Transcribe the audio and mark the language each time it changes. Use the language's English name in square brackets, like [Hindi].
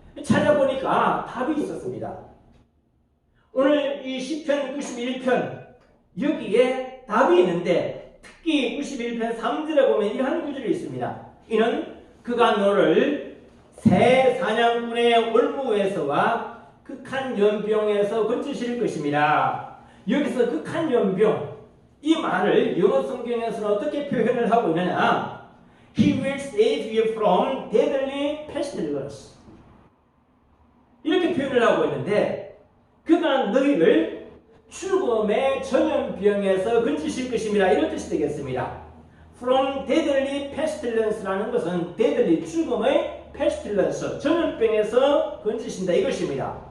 [Korean] 찾아보니까 답이 있었습니다. 오늘 이 시편 91편 여기에 답이 있는데 특히 91편 3절에 보면 이러한 구절이 있습니다. 이는 그가 너를 새 사냥꾼의 올무에서와 극한 연병에서 건지실 것입니다. 여기서 극한 연병, 이 말을 영어 성경에서는 어떻게 표현을 하고 있느냐? [English] He will save you from deadly pestilence. [Korean] 이렇게 표현을 하고 있는데, 그가 너희를 죽음의 전염병에서 건지실 것입니다. 이런 뜻이 되겠습니다. [English] From deadly pestilence [Korean] 라는 것은 deadly, 죽음의 pestilence, 전염병에서 건지신다 이것입니다.